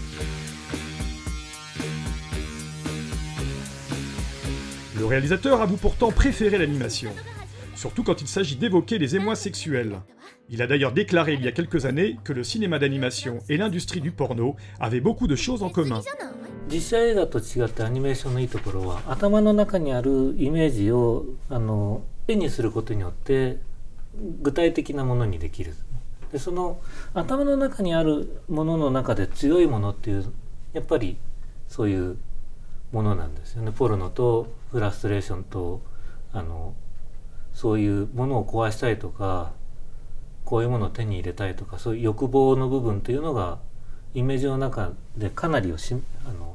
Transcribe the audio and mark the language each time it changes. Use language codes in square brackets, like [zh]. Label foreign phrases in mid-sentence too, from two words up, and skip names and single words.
[fr] Le réalisateur avoue pourtant préférer l'animation, surtout quand il s'agit d'évoquer les émois sexuels. Il a d'ailleurs déclaré il y a quelques années que le cinéma d'animation et l'industrie du porno avaient beaucoup de choses en commun. [ja] 実写映画と違ってアニメーションのいいところは、頭の中にあるイメージを絵にすることによって具体的なものにできる。で、その頭の中にあるものの中で強いものっていうやっぱりそういうものなんですよね。ポルノとフラストレーションとそういうものを壊したいとか、こういうものを手に入れたいとか、そういう欲望の部分というのがイメージの中でかなり